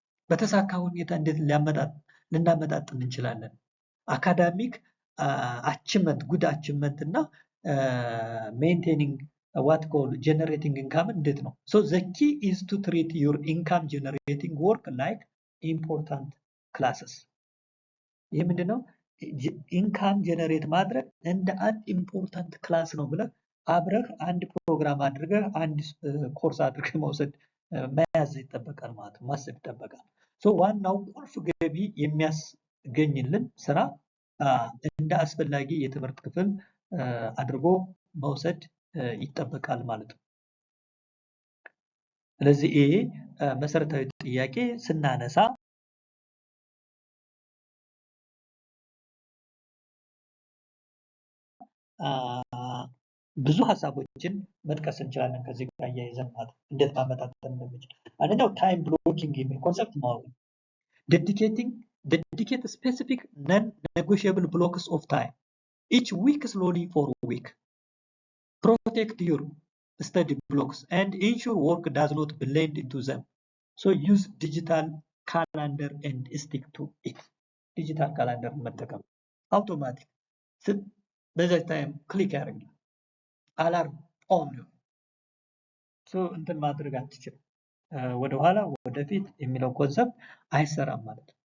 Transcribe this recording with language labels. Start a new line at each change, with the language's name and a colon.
Amharic: በተሳካ ሁኔታ እንዴት ልናመጣጥን እንችላለን?
English: አካዳሚክ አቺቭመንት ጉድ አቺቭመንት እና ሜንቴኒንግ what called generating income
Amharic: እንዴት ነው?
English: So the key is to treat your income generating work like important classes።
Amharic: ይህ ምንድነው? ኢንካም ጀነሬት ማድረግ እንደ አንድ ኢምፖርታንት ክላስ ነው ብለህ አብረህ አንድ ፕሮግራም አድርገህ አንድ ኮርስ አድርገህ መውሰድ መያዝ ይጠበቃል ማለት ነው። ማሰብ ይጠበቃል። ዋናው ቁልፍ ገቢ የሚያስገኝልን ስራ እንደ አስፈላጊ የትምህርት ክፍል አድርጎ መውሰድ ይጠበቃል ማለት ነው። ስለዚህ ይሄ መሰረታዊ ጥያቄ ስናነሳ ብዙ ሀሳቦችን መጥቀስ እንችላለን ከዚህ ጋር እያይዘን ማለት ነው። እንዴት ማመጣጠን እንደምንችል አንደኛው ታይም ብሎኪንግ የሚል ኮንሰፕት ማወቅ ነው።
English: dedicate specific non-negotiable blocks of time each week slowly for a week. Protect your study blocks and ensure work does not blend into them. So use digital calendar and stick to it.
Amharic: Digital calendar መጠቀም አውቶማቲክ በዛ ታይም ክሊክ ያደርጋል አላርም ኦን ነው። እንትን ማድረግ አትችልም። ወደኋላ ወደፊት የሚለው ኮንሰፕት አይሰራም ማለት ነው።